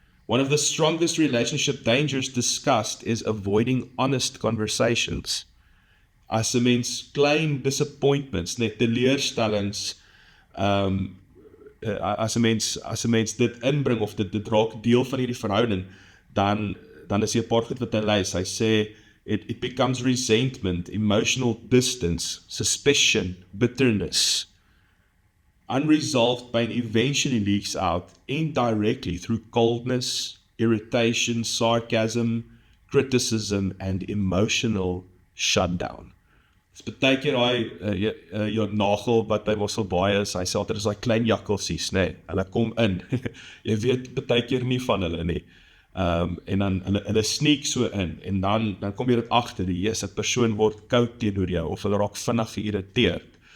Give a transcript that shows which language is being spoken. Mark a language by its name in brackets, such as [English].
[English] One of the strongest relationship dangers discussed is avoiding honest conversations. [Afrikaans] As 'n mens klein disappointments, net teleurstellings, as 'n mens dit inbring of dit raak deel van hierdie verhouding, dan is hier 'n paar goed wat hy lys. Hy sê [English] it becomes resentment, emotional distance, suspicion, bitterness. Unresolved pain eventually leaks out indirectly through coldness, irritation, sarcasm, criticism, and emotional shutdown. [Afrikaans] Dis baie keer jou nagel wat by ons so baie is, hy sê altyd is daai klein jakkalsies, nê, hulle kom in, jy weet baie keer nie van hulle nie, en dan hulle sneak so in, en dan kom jy dit agter, die persoon word koud teenoor jou, of hulle raak vinnig geïrriteerd.